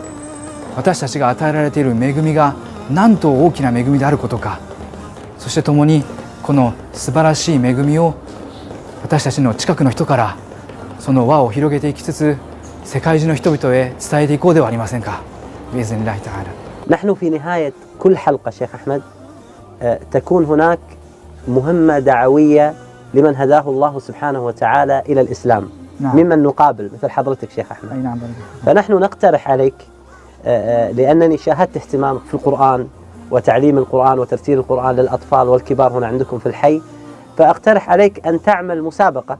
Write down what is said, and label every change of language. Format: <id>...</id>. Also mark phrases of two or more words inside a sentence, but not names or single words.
<ja>私たちが与えられている恵みがなんと大きな恵みであることか、そして共にこの素晴らしい恵みを私たちの近くの人からその輪を広げていきつつ、世界中の人々へ伝えていこうではありませんか。</ja> <ar>بإذن الله تعالى. نحن في نهاية كل حلقة شيخ أحمد تكون هناك مهمة دعوية لمن هداه الله سبحانه وتعالى إلى الإسلام. نعم. ممن نقابل مثل حضرتك شيخ أحمد. أي نعم. فنحن نقترح عليك لأنني شاهدت اهتمامك في القرآن وتعليم القرآن وترتيل القرآن للأطفال والكبار هنا عندكم في الحي، فأقترح عليك أن تعمل مسابقة.</ar>